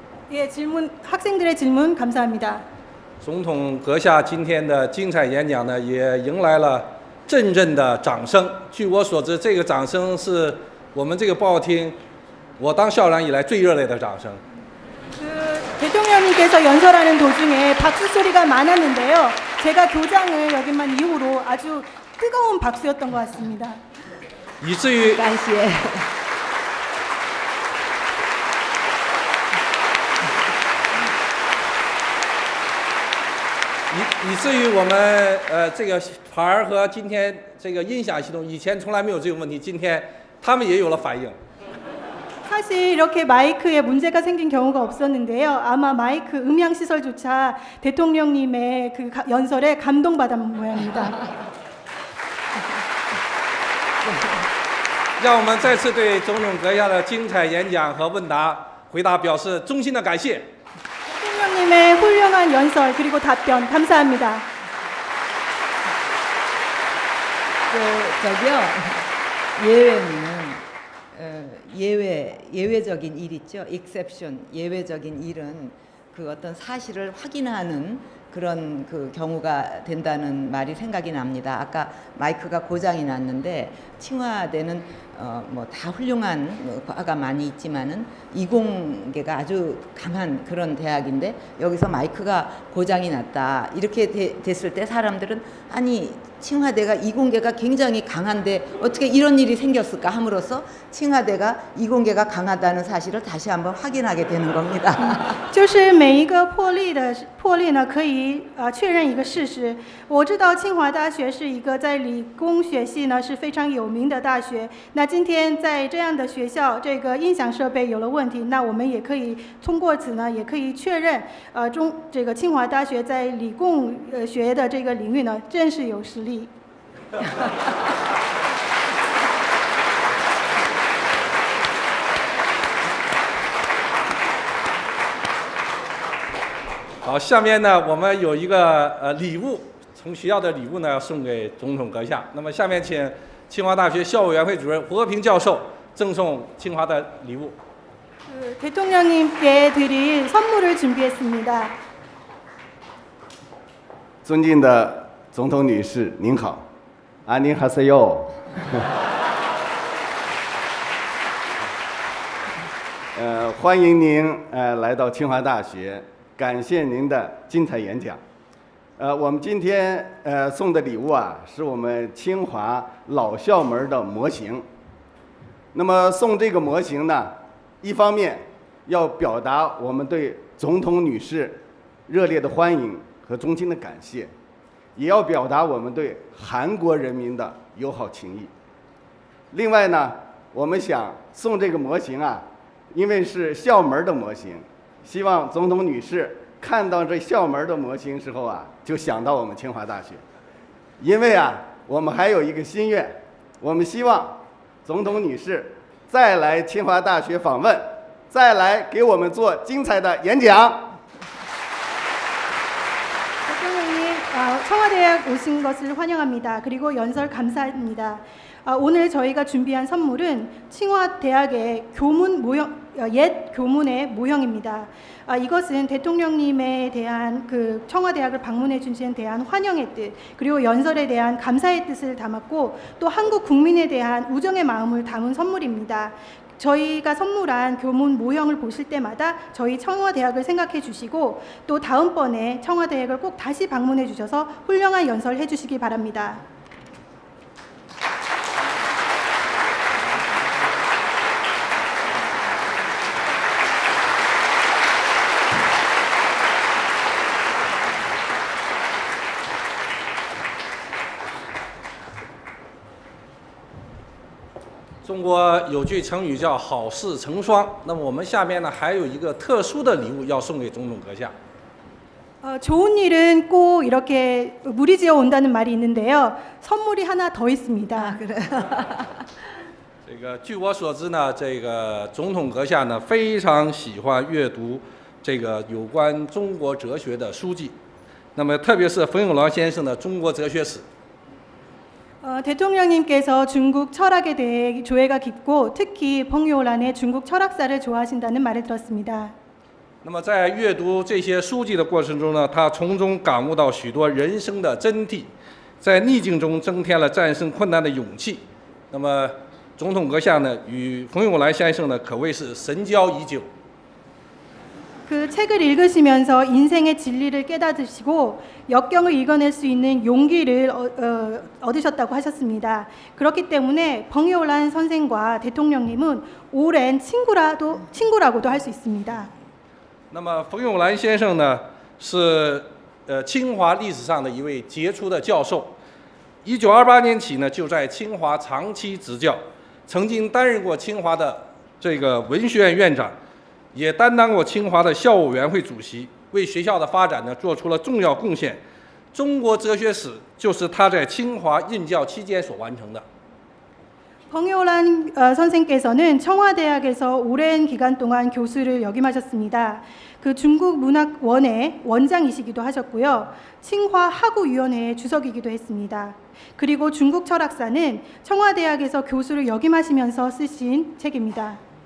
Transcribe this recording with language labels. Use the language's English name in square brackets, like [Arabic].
[Korean] 예, 학생들의 질문 감사합니다. [Chinese] 总统阁下今天的精彩演讲呢，也迎来了阵阵的掌声。据我所知，这个掌声是我们这个报厅我当校长以来最热烈的掌声。 [Korean] 대통령님께서 연설하는 도중에 박수 소리가 많았는데요. 제가 교장을 역임한 이후로 아주 뜨거운 박수였던 것 같습니다. [Chinese] 以至于感谢。以至于我们这个牌儿和今天这个音响系统以前从来没有这种问题，今天他们也有了反应。 [Korean] 사실 이렇게 마이크에 문제가 생긴 경우가 없었는데요. 아마 마이크 음향 시설조차 대통령님의 그 연설에 감동받은 모양입니다. [Chinese] 让我们再次对总统阁下的精彩演讲和问答回答表示衷心的感谢。 [Korean] 대통령님의 훌륭한 연설 그리고 답변 감사합니다. 저기요 예외는 예외적인 일 있죠. exception 예외적인 일은 그 어떤 사실을 확인하는 그런 그 경우가 된다는 말이 생각이 납니다. 아까 마이크가 고장이 났는데 칭화대는 뭐 다 훌륭한 과가 많이 있지만은 이공계가 아주 강한 그런 대학인데 여기서 마이크가 고장이 났다 이렇게 됐을 때 사람들은 아니 칭화대가 이공계가 굉장히 강한데 어떻게 이런 일이 생겼을까 함으로써 칭화대가 이공계가 강하다는 사실을 다시 한번 확인하게 되는 겁니다. [Chinese] 就是每一个破例呢，可以确认一个事实。我知道清华大学是一个在理工学系呢是非常有名的大学。那今天在这样的学校，这个音响设备有了问题，那我们也可以通过此呢，也可以确认，这个清华大学在理工学的这个领域呢，真是有实力。好，下面呢，我们有一个礼物，从学校的礼物呢要送给总统阁下。那么下面请清华大学校务委员会主任胡和平教授赠送清华的礼物。 [Korean] 대통령님께 드릴 선물을 준비했습니다. [Chinese] 尊敬的总统女士，您好，您好塞哟。欢迎您来到清华大学，感谢您的精彩演讲。我们今天送的礼物啊，是我们清华老校门的模型。那么送这个模型呢，一方面要表达我们对总统女士热烈的欢迎和衷心的感谢，也要表达我们对韩国人民的友好情谊。另外呢，我们想送这个模型啊，因为是校门的模型，希望总统女士看到这校门的模型时候啊，就想到我们清华大学。因为啊，我们还有一个心愿，我们希望总统女士再来清华大学访问，再来给我们做精彩的演讲。 [Korean] 대통령님, 청와대학 오신 것을 환영합니다. 그리고 연설 감사합니다. 오늘 저희가 준비한 선물은清华대학의 교문 모형, 옛 교문의 모형입니다. 이것은 대통령님에 대한 그 청와대학을 방문해 주신 대한 환영의 뜻, 그리고 연설에 대한 감사의 뜻을 담았고 또 한국 국민에 대한 우정의 마음을 담은 선물입니다. 저희가 선물한 교문 모형을 보실 때마다 저희 청와대학을 생각해 주시고 또 다음번에 청와대학을 꼭 다시 방문해 주셔서 훌륭한 연설 해 주시기 바랍니다. [Chinese] "中国有句成语叫好事成双，那么我们下面呢还有一个特殊的礼物要送给总统阁下。 [Korean] 좋은 일은 꼭 이렇게 무리지어 온다는 말이 있는데요. 선물이 하나 더 있습니다. [Chinese] 这个据我所知呢，这个总统阁下呢非常喜欢阅读这个有关中国哲学的书籍，那么特别是冯友兰先生的《中国哲学史》。 [Korean] 대통령님께서 중국 철학에 대해 조예가 깊고 특히 펑요란의 중국 철학사를 좋아하신다는 말을 들었습니다. [Chinese] 那么在阅读这些书籍的过程中呢，他从中感悟到许多人生的真谛，在逆境中增添了战胜困难的勇气。那么总统阁下呢，与冯友兰先生呢可谓是神交已久。 [Korean] 그 책을 읽으시면서 인생의 진리를 깨닫으시고 역경을 이겨낼 수 있는 용기를 얻으셨다고 하셨습니다. 그렇기 때문에 펑이올란 선생과 대통령님은 오랜 친구라고도 할 수 있습니다. [Chinese] 那么冯友兰先生呢，是清华历史上的一位杰出的教授。 1928年起呢，就在清华长期执教，曾经担任过清华的这个文学院院长，也担当过清华的校务委员会主席，为学校的发展呢做出了重要贡献。中国哲学史就是他在清华任教期间所完成的。 [Korean] 펑이올란 선생께서는 청와대학에서 오랜 기간 동안 교수를 역임하셨습니다. 그 중국 문학원의 원장이시기도 하셨고요. 清华 학우위원회의 주석이기도 했습니다. 그리고 중국 철학사는 청와대학에서 교수를 역임하시면서 쓰신 책입니다.